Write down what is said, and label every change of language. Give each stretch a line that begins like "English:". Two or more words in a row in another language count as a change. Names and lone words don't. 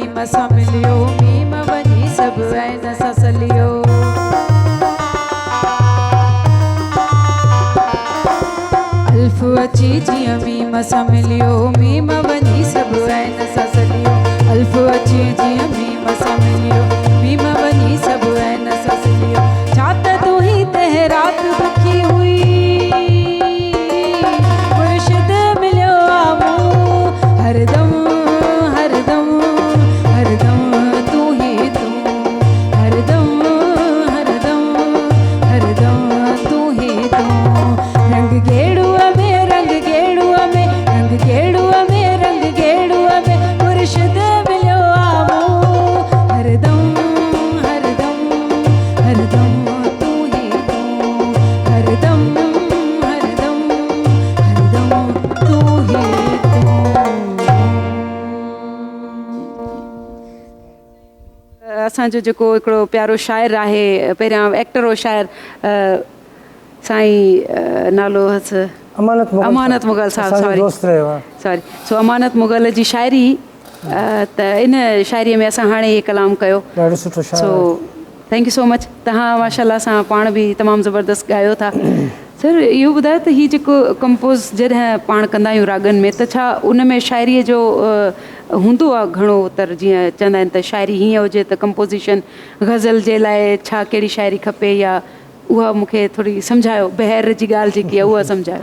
Sindhi: सां मिलियो मीम वञी सभु ऐन सां सलियो अल्फ अची जीअं मीम सां मिलियो मीम वञी सभु ऐन सां सलियो अल्फ अची जीअं मीम सां मिलियो मीम वञी सभु ऐन सां सलियो छा त तूं ही तह रात दुखी हुई मुर्शिद मिलियो आ मूं हरदम हरदम हरदम तूं ही तूं हरदम हरदम हरदम तूं ही तूं रंग गेड़ूअ में रंग गेड़ूअ में रंग गेड़ूअ में रंग गेड़ूअ में मुर्शिद मिलियो आ मूं हरदम हरदम हरदम तूं ही तूं हरदम हरदम हरदम तूं ही तूं असांजो जेको हिकिड़ो प्यारो शाइर आहे पहिरियां एक्टर हो शाइर साईं नालो हुअसि अमानत मुग़ल साहब
English: sorry so
Sindhi: अमानत मुग़ल जी शाइरी त इन शाइरीअ में असां हाणे इहे कलाम कयो
English: so thank you so much
Sindhi: तव्हां माशाल्लाह सां पाण बि तमामु ज़बरदस्त ॻायो था सर इहो ॿुधायो त हीउ जेको कंपोज़ जॾहिं पाण कंदा आहियूं रागनि में त छा उन में शाइरीअ जो हूंदो आहे घणो तर जीअं चवंदा आहिनि त शाइरी हीअं हुजे त कंपोज़िशन गज़ल जे लाइ छा कहिड़ी शाइरी खपे या उहा मूंखे थोरी सम्झायो बहिर जी ॻाल्हि जेकी आहे उहा सम्झायो